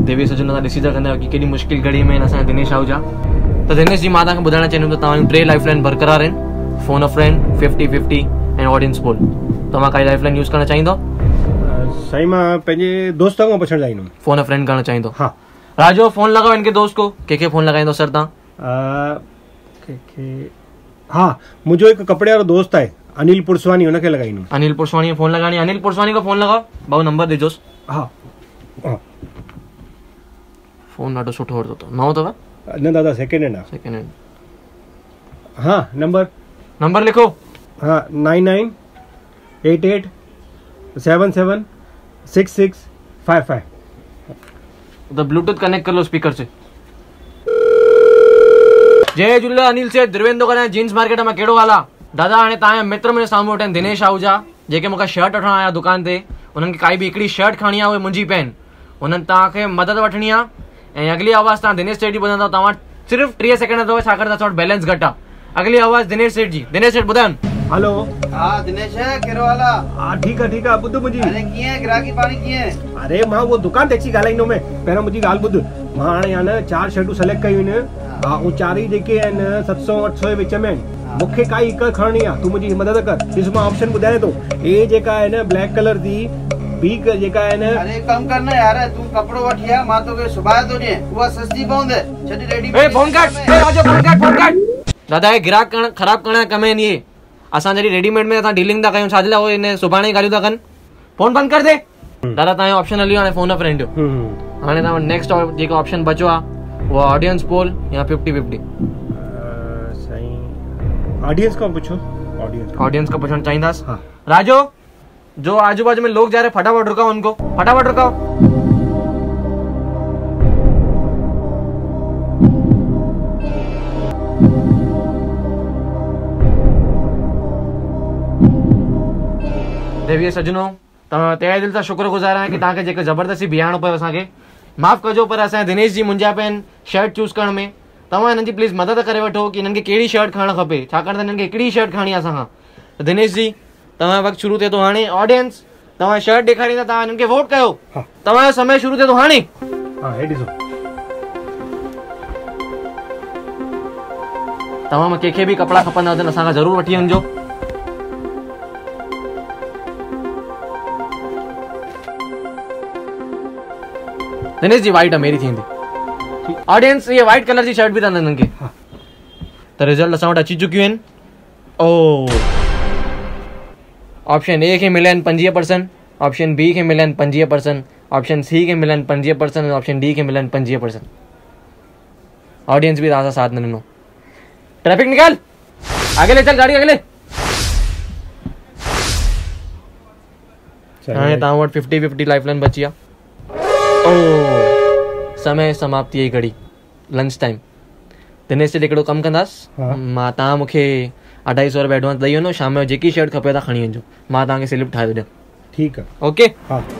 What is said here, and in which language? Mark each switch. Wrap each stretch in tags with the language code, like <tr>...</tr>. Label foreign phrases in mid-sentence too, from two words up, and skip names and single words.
<sd>देवी सजन, तव्हां ॾिसी सघंदा आहियो कि केॾी मुश्किल घड़ी में असांजा दिनेश आहूजा। त दिनेश जी, मां तव्हांखे ॿुधाइणु चाहींदुमि त तव्हांजूं 3 लाइफ लाइन बरक़रार आहिनि,</sd> <en>phone a friend,</en> <sd>50-50 ऐं</sd> <en>audience poll.</en> <sd>तव्हां काई</sd> <en>life line use</en> <sd>करणु चाहींदो? साईं, मां पंहिंजे दोस्त खां पुछणु चाहींदुमि।</sd> <en>phone a friend</en> <sd>करणु चाहींदो? हाँ।</sd> <hi>राजो, फोन लगाओ इनके दोस्त को।</hi> <sd>कंहिंखे फोन लगाईंदो सर तव्हां? हाँ, मुंहिंजो हिकु कपिड़े वारो दोस्त आहे अनिल पुरसवानी, हुनखे लॻाईंदुमि।</sd> <hi>अनिल पुरसवानी फोन लगानी? अनिल पुरसवानी को फोन लगाओ भाऊ,</hi> <sd>नंबर ॾिजोसि। हाँ हाँ, फोन ॾाढो सुठो वरितो अथव। नओं अथव? न दादा,</sd> <en>second hand</en> <sd>आहे।</sd> <en>second hand?</en> <sd>हाँ, नंबर लिखो। हाँ, 9988776655।</sd> <hi>तो ब्लूटूथ कनेक्ट कर लो स्पीकर से।</hi> <sd>जय झूलेलाल, अनिल सेठ द्रवेंद्र करे जींस मार्केट में कहिड़ो हाल आहे? दादा, हाणे तव्हांजा मित्र मुंहिंजे साम्हूं वेठा आहिनि, दिनेश आहूजा, जेके मूंखे शर्ट वठण आया दुकान ते। उन्हनि खे काई बि हिकिड़ी शर्ट खणी आहे, उहे मुंझी पिया आहिनि। उन्हनि तव्हांखे मदद वठणी आहे। ऐं अगली आवाज़ तव्हां दिनेश सेठ जी ॿुधंदव, तव्हां सिर्फ़ु 30 सेकेंड अथव, छाकाणि त असां वटि बैलेंस घटि आहे। अगली आवाज़ दिनेश सेठ जी। दिनेश सेठ ॿुधायो। हेलो। हाँ दिनेश, कहिड़ो हाल आहे? हाँ, ठीकु आहे ठीकु आहे। ॿुध मुंहिंजी। अरे कीअं ग्राहकी पाणी कीअं? अरे मां उहो दुकान ते अची ॻाल्हाईंदोमांइ, पहिरियों मुंहिंजी ॻाल्हि ॿुध। मां हाणे आहे न 4 शर्टूं सेलेक्ट कयूं आहिनि। हा, ऐं 4 ई जेके आहिनि 700-800 जे विच में आहिनि। मूंखे काई हिकु खणणी आहे, तूं मुंहिंजी मदद कर। ॾिस, मां ऑप्शन ॿुधायां थो। ए जेका आहे न</sd> <en>black colour</en> <sd>जी, बी जेका आहे न। अरे कम कर न यार, तूं कपिड़ो वठी आ, मां तोखे सुभाए थो ॾियां, उहा सस्ती पवंदे। छॾ रेडी। ए फोन कट, ए राजो फोन कट। दादा, ये ग्राहक ख़राब करण कम आहिनि इहे। असां जॾहिं रेडीमेड में असां डीलिंग था कयूं, छा जे लाइ उहे इन सुभाणे ॻाल्हियूं था कनि?</sd> <hi>फोन बंदि कर दे।</hi> <sd>दादा, तव्हांजो ऑप्शन हलियो हाणे</sd> <en>phone a friend</en> <sd>जो। हाणे तव्हां नेक्स्ट जेको ऑप्शन बचो आहे उहो</sd> <en>audience poll</en> <sd>या 50-50।</sd> <hi>ऑडियंस का पूछो। ऑडियंस का पूछना चाहिए। हाँ। राजो, जो आजू बाजू में लोग जा रहे, फटाफट रुकाओ उनको, फटाफट रुकाओ।</hi> <sd>देवी सजनों, तहे दिल सां शुक्रगुज़ार आहियां कि तव्हांखे जेके ज़बरदस्ती बीहारणो पियो असांखे। माफ़ कजो, पर असांजे दिनेश जी मुंझा पिया आहिनि</sd> <en>shirt choose</en> <sd>करण में। तव्हां हिननि जी प्लीज़ मदद करे वठो कि हिननि खे कहिड़ी शर्ट खणणु खपे, छाकाणि त हिननि खे हिकिड़ी शर्ट खणी आहे असांखां। त दिनेश जी, तव्हां वक़्तु शुरू थिए थो हाणे। ऑडियंस, तव्हां शर्ट ॾेखारींदा, तव्हां हिननि खे वोट कयो। तव्हांजो समय शुरू थिए थो हाणे। तव्हां मां कंहिंखे बि कपिड़ा खपंदा हुजनि, असांखां ज़रूरु वठी वञिजो। दिनेश जी, वाइट आहे मेरी थींदी। ऑडियंस, ये</sd> <en>white colour</en> <sd>जी शर्ट भी था हिननि खे। त रिज़ल्ट असां वटि अची चुकियूं आहिनि। ओ,</sd> <en>option A</en> <sd>खे मिलिया आहिनि 25%,</sd> <en>option B</en> <sd>खे मिलिया आहिनि 25%,</sd> <en>option C</en> <sd>खे मिलिया आहिनि 25% ऐं</sd> <en>option D</en> <sd>खे मिलिया आहिनि 25%। ऑडियंस भी तव्हां सां साथ न ॾिनो।</sd> <hi>ट्रैफिक निकाल, आगे ले चल, गाड़ी आगे ले।</hi> <sd>हाणे तव्हां वटि 50-50</sd> <en>life line</en> <sd>बची आहे। ओ, समय समाप्ति जी घड़ी,</sd> <en>lunch time.</en> <sd>दिनेश से हिकिड़ो कमु कंदासीं। मां तव्हां मूंखे 250 रुपया एडवांस ॾेई वञो, शाम जो जेकी शर्ट खपे तव्हां खणी वञिजो, मां तव्हांखे स्लिप ठाहे थो ॾियां। ठीकु आहे। ओके। हा।</sd>